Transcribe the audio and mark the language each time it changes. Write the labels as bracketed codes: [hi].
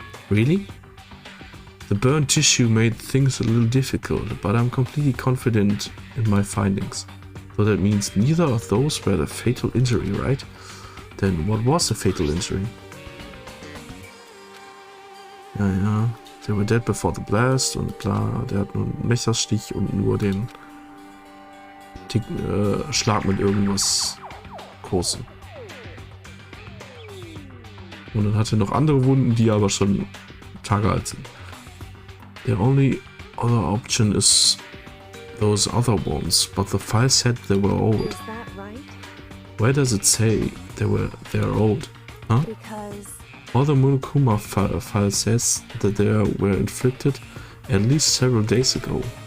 [en] Really? The burned tissue made things a little difficult, but I'm completely confident in my findings. So that means neither of those were a fatal injury, right? Then what was a fatal injury? [de] Ja, [en] they were dead before the blast [de] und bla, der hat nur einen Messerstich und nur den Schlag mit irgendwas Großem. Und dann hat er noch andere Wunden, die aber schon Tage alt sind. [en] The only other option is those other ones, but the file said they were old. Is that right? Where does it say they're old? Huh? Because All the Monokuma file says that they were inflicted at least several days ago.